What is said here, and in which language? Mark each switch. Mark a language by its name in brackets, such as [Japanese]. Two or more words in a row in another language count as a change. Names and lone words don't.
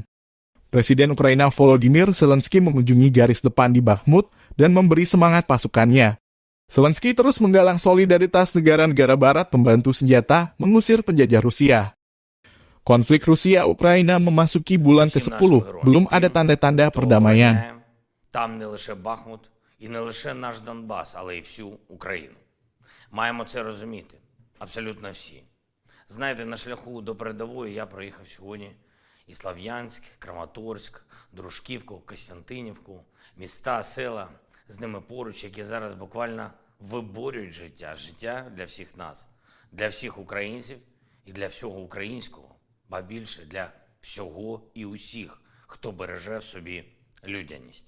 [Indonesian] Presiden Ukraina Volodymyr Zelensky mengunjungi garis depan di Bakhmut dan memberi semangat pasukannya. Zelensky terus menggalang solidaritas negara-negara barat pembantu senjata mengusir penjajah Rusia. Konflik Rusia-Ukraina memasuki bulan ke-10, belum ada tanda-tanda perdamaian. [Ukrainian] Там не лише Бахмут і не лише наш Донбас, але й всю Україну. Маємо це розуміти, абсолютно всі. Знаєте, на шляху до передової я проїхав сьогодні і Слов'янськ, Краматорськ, Дружківку, Костянтинівку, міста, села з ними поруч, які зараз буквально виборюють життя для всіх нас, для всіх українців і для всього українського, ба більше для всього і усіх, хто береже в собі людяність.